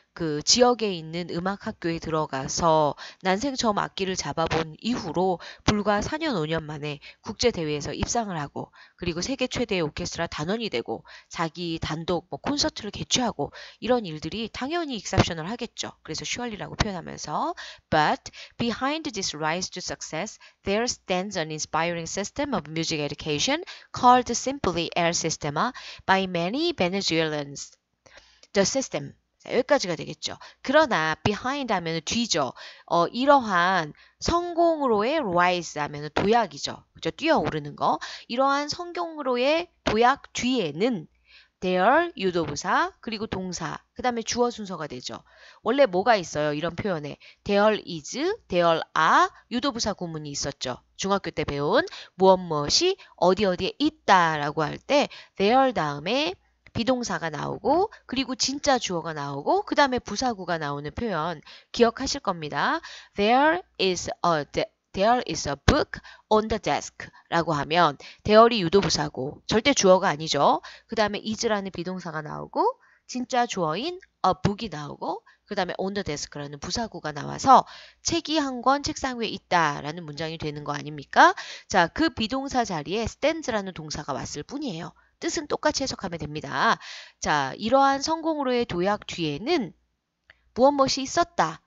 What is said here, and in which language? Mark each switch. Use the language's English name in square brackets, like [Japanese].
[Korean] 그 지역에 있는 음악 학교에 들어가서 난생 처음 악기를 잡아본 이후로 불과 4년, 5년 만에 국제대회에서 입상을 하고, 그리고 세계 최대의 오케스트라 단원이 되고, 자기 단독 뭐 콘서트를 개최하고, 이런 일들이 당연히 exceptional 하겠죠. 그래서 surely라고 표현하면서 [English] But behind this rise to success, there stands an inspiring system of music education called simply El Sistema by many Venezuelans. The system. [Korean] 자, 여기까지가 되겠죠. 그러나 behind 하면 뒤죠. 이러한 성공으로의 rise 하면 도약이죠. 그죠? 뛰어오르는 거. 이러한 성공으로의 도약 뒤에는 there 유도부사 그리고 동사 그 다음에 주어 순서가 되죠. 원래 뭐가 있어요? 이런 표현에 [English] there is, there are [Korean] 유도부사 구문이 있었죠. 중학교 때 배운 무엇이 어디 어디에 있다라고 할 때 there 다음에 비동사가 나오고 그리고 진짜 주어가 나오고 그 다음에 부사구가 나오는 표현 기억하실 겁니다. [English] There is a book on the desk [Korean] 라고 하면 there이 유도부사고 절대 주어가 아니죠. 그 다음에 is라는 비동사가 나오고 진짜 주어인 [English] a book [Korean] 이 나오고 그 다음에 [English] on the desk [Korean] 라는 부사구가 나와서 책이 한 권 책상 위에 있다라는 문장이 되는 거 아닙니까? 자, 그 비동사 자리에 stands라는 동사가 왔을 뿐이에요. 뜻은 똑같이 해석하면 됩니다. 자, 이러한 성공으로의 도약 뒤에는 무엇이 있었다.